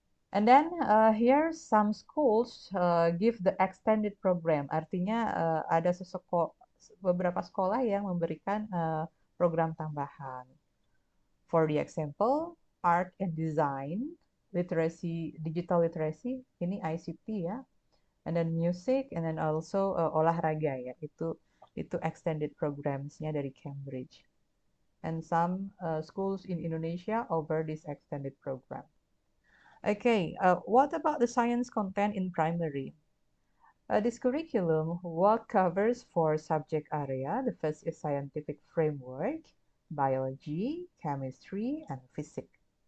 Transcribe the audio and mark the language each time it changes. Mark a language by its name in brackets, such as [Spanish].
[English] And then here some schools give the extended program. [Indonesian] Artinya ada beberapa sekolah yang memberikan program tambahan. [English] For the example, art and design, literacy, digital literacy, [Indonesian] ini ICT ya. [English] And then music, and then also [Indonesian] olahraga ya. Itu [English] extended programs- [Indonesian] nya dari Cambridge. [English] And some schools in Indonesia offer this extended program. Okay, what about the science content in primary? This curriculum what covers 4 subject area. The first is scientific framework, biology, chemistry, and physics.